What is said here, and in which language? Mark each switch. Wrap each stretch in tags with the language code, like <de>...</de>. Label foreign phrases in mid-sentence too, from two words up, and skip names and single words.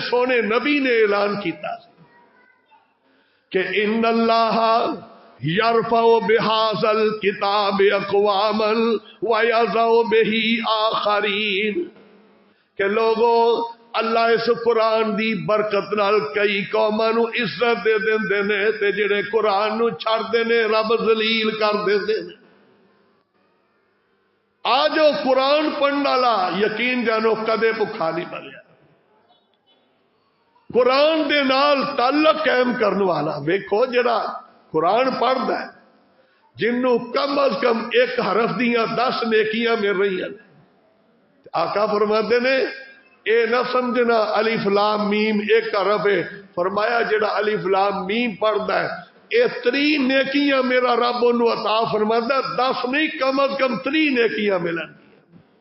<pa>سونے نبی نے اعلان کیتا کہ</pa> <ar>ان اللہ یرفع بہذا الکتاب اقواما ویضع بہ آخرین،</ar> <pa>کہ لوگوں اللہ اس قرآن دی برکت نال کئی قوماں نو عزت دے دیندے نے تے جڑے قرآن نو چھڑ دے نے رب ذلیل کر دیندے نے. آج وہ قرآن پڑھنے والا یقین جانو کدے بھکھا نہیں مریا. قرآن دے نال تعلق قائم کرنے والا ویکھو جڑا قرآن پڑھدا ہے جنوں کم از کم ایک حرف دیاں 10 نیکیاں مل رہی ہیں. آقا فرماتے نے اے نہ سمجھنا الف لام میم ایک حرف ہے، فرمایا جڑا الف لام میم پڑھدا ہے اے 3 نیکیاں میرا رب انہوں عطا فرماتا ہے، 10 نہیں کم از کم 3 نیکیاں ملن گیا.</pa>